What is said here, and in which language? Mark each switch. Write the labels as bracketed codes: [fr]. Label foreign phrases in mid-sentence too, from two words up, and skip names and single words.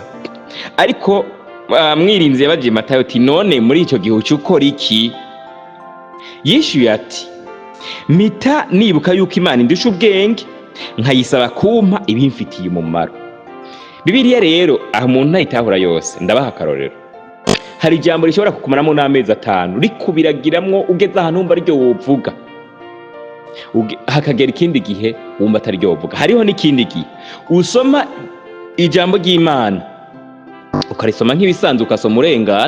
[rn] Ariko Mwirinzi yabaje Matayo ati none muri icyo gihe ukora iki? Yishuye ati mita nibuka yuko Imana indusha ubwenge, nkayisaba kumpa ibimfitiye umumaro. Bibiliya rero aho umuntu ntayitahura yose. Ndabaha akarorero. Hari ijambo rishobora kukumaramo n'amezi 5 rikubiragiramwo ugeze ahantu wumva aryo wovuga, hakagera ikindi gihe wumva atari ryo wovuga. Hariho n'ikindi gihe usoma ijambo ry'Imana ukarisoma nk'ibisanzwe, ukasoma urengana.